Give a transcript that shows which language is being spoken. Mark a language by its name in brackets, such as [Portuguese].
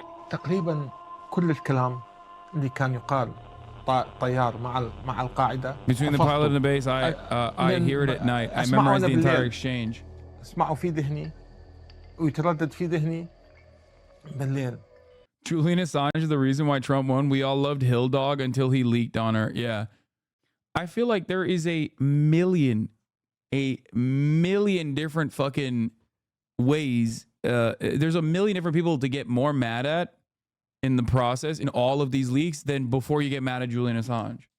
[Arabic] تقريبا كل الكلام اللي كان يقال طيار مع القاعدة. [English] Between the pilot and the base, I hear it at night. I memorize the entire exchange. [Arabic] اسمعه في ذهني ويتردد في ذهني بالليل. [English] Julian Assange is the reason why Trump won. We all loved Hill Dog until he leaked on her. Yeah. I feel like there is a million different fucking ways. There's a million different people to get more mad at in the process in all of these leaks than before you get mad at Julian Assange.